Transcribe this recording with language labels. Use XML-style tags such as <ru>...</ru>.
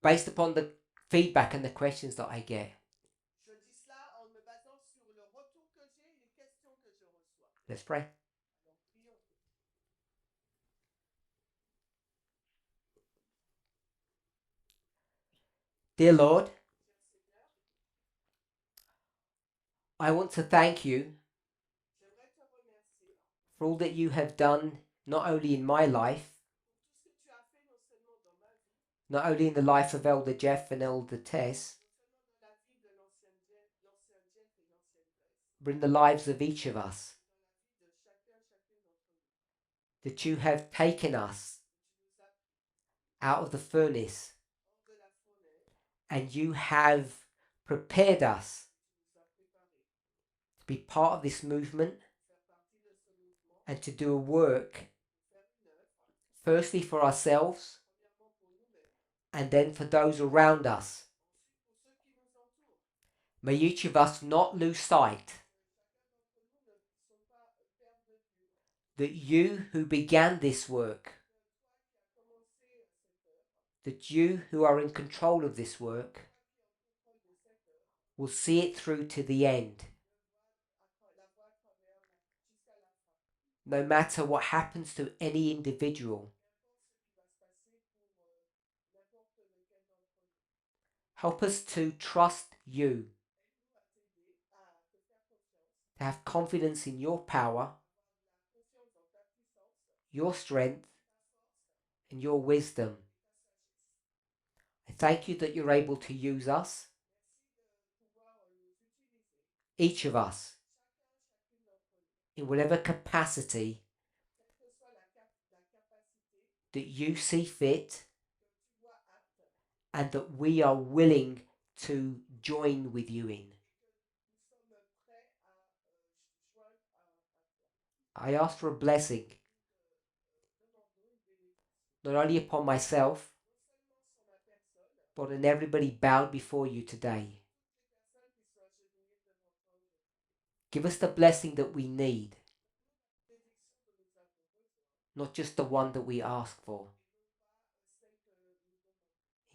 <en>Based upon the feedback and the questions that I get.</en> <fr>Je dis cela en me basant sur le retour que j'ai et les questions que je reçois.</fr> <en>Let's pray.</en> <fr>Alors prions.</fr> <en>Dear Lord,</en> <fr>Cher Seigneur,</fr> <en>I want to thank you</en> <fr>j'aimerais te remercier</fr> <en>for all that you have done, not only in my life,</en> <fr>pour tout ce que tu as fait non seulement dans ma vie,</fr> <en>not only in the life of Elder Jeff and Elder Tess,</en> <fr>non seulement dans la vie de l'ancien Jeff et l'ancienne Tess,</fr> <en>but in the lives of each of us,</en> <fr>dans la vie de chacune d'entre nous.</fr> <en>that you have taken us</en> <fr>Tu nous as pris</fr> <en>out of the furnace</en> <fr>hors de la fournaise,</fr> <en>and you have prepared us</en> <fr>tu nous as préparés</fr> <en>to be part of this movement</en> <fr>pour faire partie de ce mouvement,</fr> <en>and to do a work,</en> <fr>pour faire une œuvre,</fr> <en>firstly for ourselves</en> <fr>premièrement pour nous-mêmes,</fr> <en>and then for those around us.</en> <fr>ensuite pour ceux qui nous entourent.</fr> <en>May each of us not lose sight</en> <fr>Chacun d'entre nous ne sont pas perdre de vue</fr> <en>that you who began this work,</en> <fr>que toi qui as commencé cette œuvre,</fr> <en>that you who are in control of this work,</en> <fr>toi qui es en contrôle de cette œuvre,</fr> <en>will see it through to the end.</en> <fr>la voie à travers jusqu'à la fin.</fr> <en>No matter what happens to any individual,</en> <fr>Qu'importe ce qui va se passer pour n'importe lequel d'entre nous.</fr> <en>help us to trust you,</en> <fr>Aide-nous à t'aider, à te faire confiance,</fr> <en>to have confidence in your power,</en> <fr>la confiance dans ta puissance,</fr> <en>your strength,</en> <fr>ta force</fr> <en>and your wisdom.</en> <fr>et ta sagesse.</fr> <en>I thank you that you're able to use us,</en> <fr>Merci de pouvoir nous utiliser,</fr> <en>each of us,</en> <fr>chacune d'entre nous,</fr> <en>in whatever capacity</en> <fr>quelle que soit la capacité</fr> <en>that you see fit,</en> <fr>que tu vois apte</fr> <en>and that we are willing to join with you in.</en> <fr>nous sommes prêts à joindre à toi.</fr> <en>I ask for a blessing,</en> <fr>Demandons une bénédiction,</fr> <en>not only upon myself,</en> <fr>non seulement sur ma personne,</fr> <en>but on everybody bowed before you today.</en> <fr>toutes les personnes qui sont agenouillées devant toi aujourd'hui.</fr> <en>Give us the blessing that we need,</en> <fr>Bénédiction dont nous avons besoin,</fr> <en>not just the one that we ask for.</en> <fr>et non pas celle que nous demandons.</fr>